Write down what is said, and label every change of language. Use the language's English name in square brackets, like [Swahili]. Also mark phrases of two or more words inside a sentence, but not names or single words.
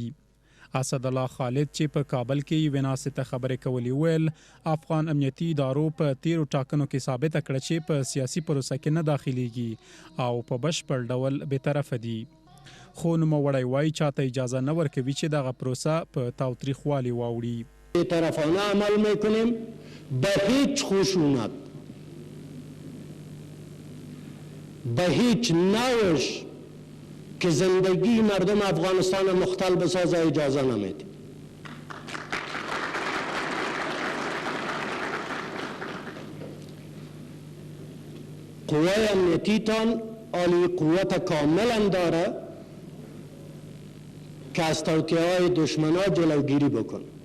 [Pashto] اسدالله خالد چې په کابل کې یوې ناستې ته خبرې کولې ویل افغان امنیتي ادارو په تیرو ټاکنو کې ثابته کړه چې په سیاسي پروسه کې نه داخليږي او په بشپړ ډول بېطرفه دي. خو نوموړی وایي چاته اجازه نه ورکوي چې دغه پروسه په تاوتریخوالي واوړي. [Persian] بی‌طرفانه عمل میکنیم به هیچ خشونت به هیچ نوش که زندگی مردم افغانستان مختل بسازه اجازه نمیدیم. قوه امنیتیتان عالی قوت کاملا داره که از توطئه‌های دشمنا جلوگیری بکن.